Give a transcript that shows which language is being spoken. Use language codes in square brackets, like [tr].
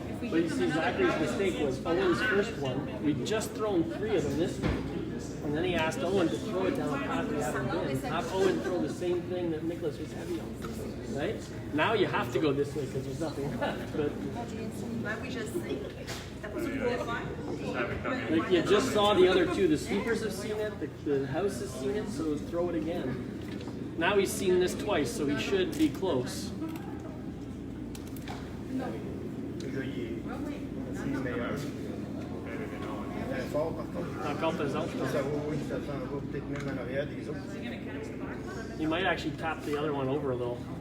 [en] But you see, Zachary's mistake was Owen's first one. We'd just thrown 3 of them this way. And then he asked Owen to throw it down the path we haven't been. Have Owen throw the same thing that Nicholas was heavy on. Right? Now you have to go this way because there's nothing left. But [fr] Ben oui, je sais. T'as pas ça que tu voulais faire? [en] like you just saw the other 2. The sweepers have seen it, the house has seen it, so throw it again. Now he's seen this twice, so he should be close. [fr] Le gars, il est meilleur. Il est fort, par contre. Encore pesant. Ça va, oui, ça s'en va peut-être même en arrière des autres. [en] You might actually tap the other one over a little.